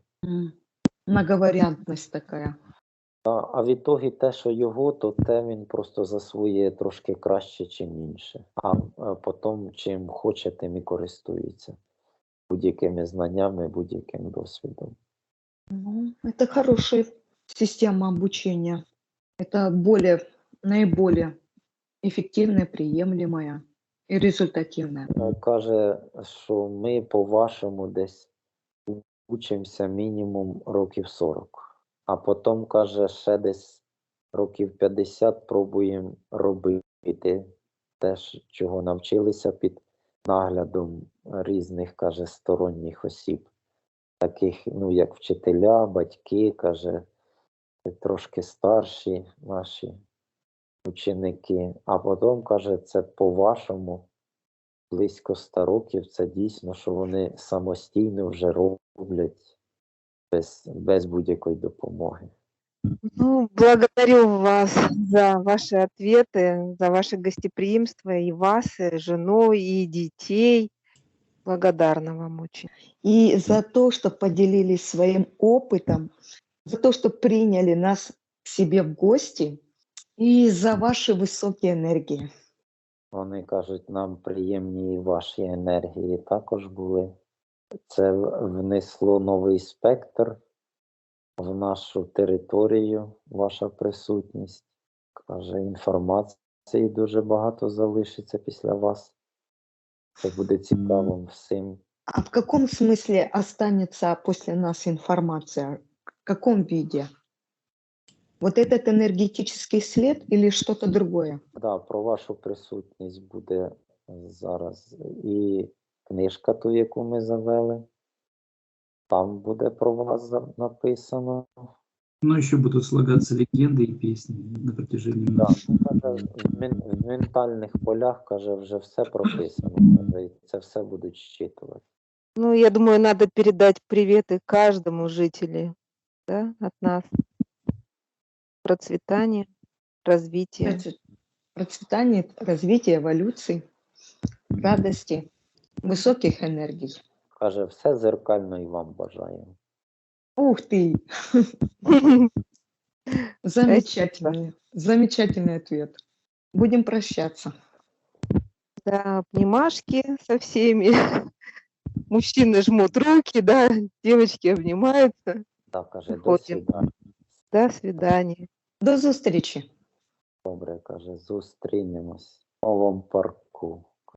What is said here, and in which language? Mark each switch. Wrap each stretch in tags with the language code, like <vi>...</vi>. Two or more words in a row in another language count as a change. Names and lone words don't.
<ru>Многовариантность такая.</ru> <uk>А в ітогі те, що його, то те він просто засвоює трошки краще, чим інше. А потім, чим хоче, тим і користується. Будь-якими знаннями, будь-яким досвідом.</uk> <ru>Ну, это хорошая система обучения. Это наиболее эффективная, приемлемая и результативная.</ru> <uk>Каже, що ми по-вашому десь учимося мінімум років 40. А потім, каже, ще десь років 50 пробуємо робити те, чого навчилися під наглядом різних, каже, сторонніх осіб. Таких, ну, як вчителя, батьки, каже, трошки старші наші ученики. А потім, каже, це по-вашому близько 100 років, це дійсно, що вони самостійно вже роблять без будь-якої допомоги.</uk> <ru>Ну, благодарю вас за ваши ответы, за ваше гостеприимство, и вас, и жену, и детей. Благодарна вам очень. И за то, что поделились своим опытом, за то, что приняли нас к себе в гости, и за ваши высокие энергии.</ru> <uk>Вони кажуть, нам приємні і ваші енергії також були. Це внесло новий спектр в нашу територію, ваша присутність. Каже, інформації дуже багато залишиться після вас. Це буде цікавим всім.</uk> <ru>А в каком смысле останется после нас информация? В каком виде? Вот этот энергетический след или что-то другое?</ru> <uk>Да, про вашу присутність буде зараз і книжка ту, яку ми завели. Там буде про вас написано.</uk> <ru>Но еще будут слагаться легенды и песни на протяжении</ru> <uk>Да,</uk> <ru>многих.</ru> <uk>ну, каже, в ментальних полях, каже, вже все прописано. Каже, і це все будуть зчитувати.</uk> <ru>Ну, я думаю, надо передать приветы каждому жителю, да, от нас. Процветания, развития. Процветание, развитие, эволюции, радости, высоких энергий.</ru> <uk>Каже, все зеркально і вам бажаю.</uk> <ru>Ух ты! Замечательный ответ. Будем прощаться. Да, обнимашки со всеми. Мужчины жмут руки, да, девочки обнимаются.</ru> <uk>Так, каже, до Виходимо.</uk> <ru>свидання. До свидания.</ru> <uk>До зустрічі. Добре, каже, зустрінемось в новому парку.</uk>